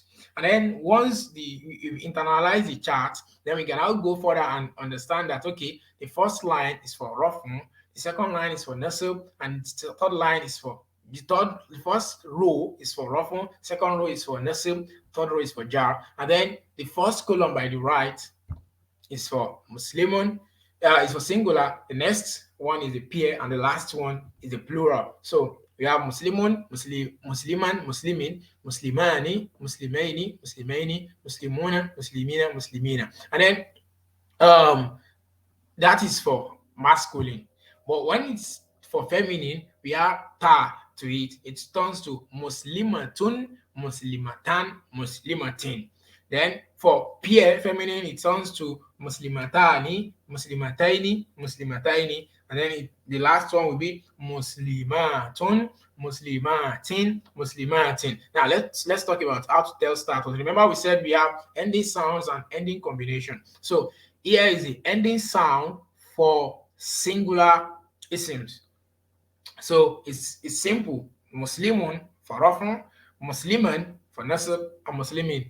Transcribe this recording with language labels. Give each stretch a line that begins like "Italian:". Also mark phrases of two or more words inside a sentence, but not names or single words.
English: And then once we internalize the chart, then we can now go further and understand that okay, the first line is for Rafun, the second line is for Nasib, and the third line is for the first row is for Rafun, second row is for Nasib, third row is for Jar, and then the first column by the right is for Muslimun, is for singular, the next one is the pair, and the last one is the plural. So we have
Arabic: مسلمٌ مسلمًا مسلمٍ مسلمانِ مسلمَيْنِ مسلمَيْنِ مسلمونَ مسلمينَ مسلمينَ.
English: And then um that is for masculine. But when it's for feminine, we add ta to it. It turns to
Arabic: مسلمةٌ مسلمةً مسلمةٍ.
English: Then for pair feminine, it turns to
Arabic: مسلمتانِ مسلمتَيْنِ مسلمتَيْنِ.
English: And then the last one will be
Arabic: مسلماتٌ مسلماتٍ مسلماتٍ.
English: Now let's talk about how to tell status. Remember we said we have ending sounds and ending combination. So here is the ending sound for singular isms. So it's simple. Muslimun for Rafun, Musliman for Nasab, and Muslimin.